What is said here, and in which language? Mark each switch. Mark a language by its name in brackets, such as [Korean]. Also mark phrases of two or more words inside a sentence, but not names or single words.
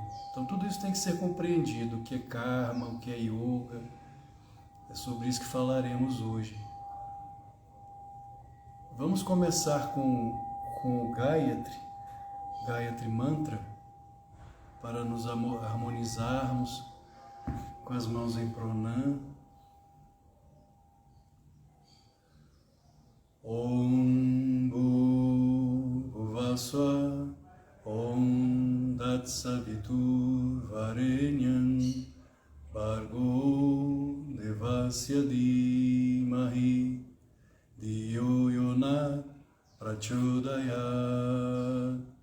[Portuguese] Então tudo isso tem que ser compreendido, o que é karma, o que é yoga. É sobre isso que falaremos hoje. Vamos começar com o Gayatri Mantra, para nos harmonizarmos com as mãos em pranam. [Sanskrit] ॐ भुवः स्वः ॐ तत्सवितुर् वरेण्यं भर्गो देवस्य धीमहि धियो यो नः प्रचोदयात्.